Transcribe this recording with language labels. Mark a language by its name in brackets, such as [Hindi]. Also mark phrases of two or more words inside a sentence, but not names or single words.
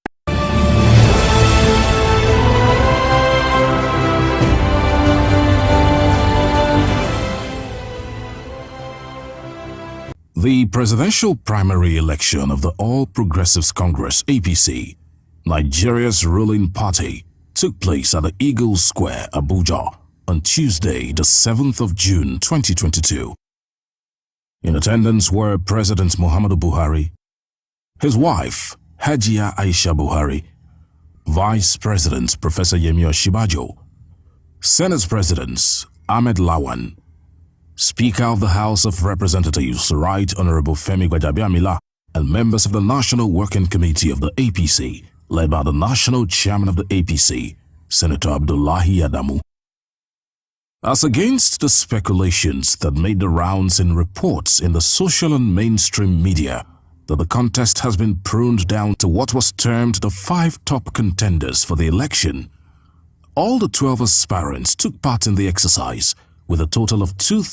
[English] The presidential primary election of the All Progressives Congress (APC), Nigeria's ruling party, took place at the Eagle Square, Abuja, on Tuesday, the 7th of June 2022. In attendance were President Muhammadu Buhari, his wife, Hajia Aisha Buhari, Vice President Professor Yemi Osinbajo, Senate Presidents Ahmed Lawan, Speaker of the House of Representatives Right Honorable Femi Gbajabiamila, and members of the National Working Committee of the APC, led by the National Chairman of the APC, Senator Abdullahi Adamu. As against the speculations that made the rounds in reports in the social and mainstream media that the contest has been pruned down to what was termed the 5 top contenders for the election, all the 12 aspirants took part in the exercise with a total of